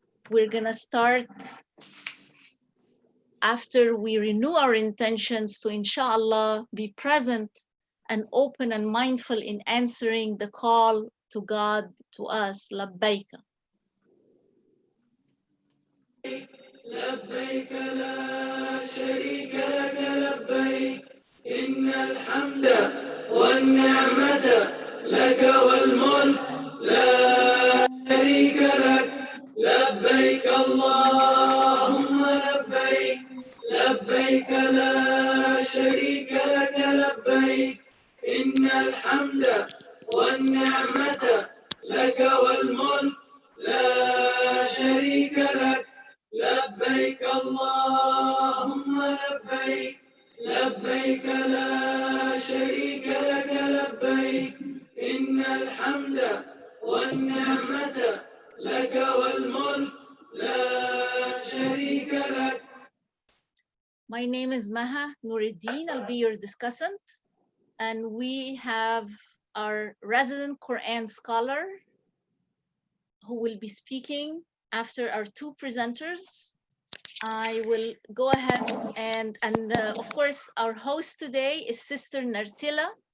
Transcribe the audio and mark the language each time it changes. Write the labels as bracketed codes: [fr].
[en] We're gonna start after we renew our intentions to, inshallah, be present and open and mindful in answering the call to God to us, Labayk. [ar] لبيك لا شريك لك لبيك إن الحمد والنعمة لك والملك لا شريك لك لبيك اللهم لبيك لبيك لا شريك لك لبيك إن الحمد والنعمة لك والملك لا شريك لك لبيك اللهم لبيك لبيك لا شريك لك لبيك إن الحمد والنعمة لك والملك لا شريك لك. [en] My name is Maha Nuruddin. I'll be your discussant. And we have our resident Quran scholar who will be speaking after our 2 presenters. I will go ahead and of course, our host today is Sister Nartila.